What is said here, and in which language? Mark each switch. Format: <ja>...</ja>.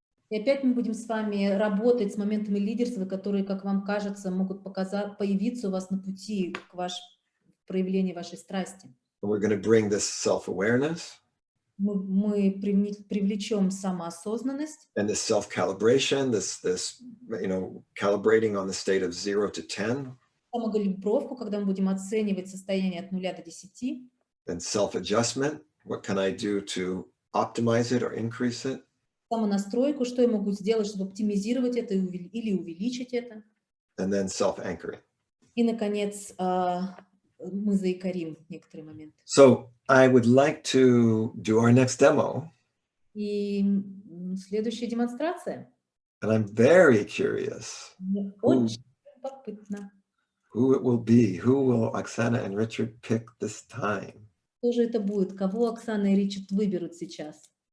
<ru>И опять мы будем с вами работать с моментами лидерства, которые, как вам кажется, могут появиться у вас на пути к проявлению вашей страсти.</ru> <en>And we're going to bring this self-awareness.</en> <ru>Мы привлечем самоосознанность.</ru> <en>And this self-calibration, this calibrating on the state of 0 to 10.</en> <ru>Самокалибровку, когда мы будем оценивать состояние от 0 до 10.</ru> <en>And self-adjustment, what can I do to optimize it or increase it?</en> <ru>Самонастройку, что я могу сделать, чтобы оптимизировать это или увеличить это.</ru> <en>And then self-anchoring.</en> <ru>И, наконец, мы заикарим некоторые моменты.</ru> <en>So I would like to do our next demo.</en> <ru>И следующая демонстрация.</ru> <en>And I'm very curious</en> <ru>Мне очень любопытно.</ru> <en>who it will be. Who will Oksana and Richard pick this time?</en> <ru>Кто же это будет? Кого Оксана и Ричард выберут сейчас?</ru>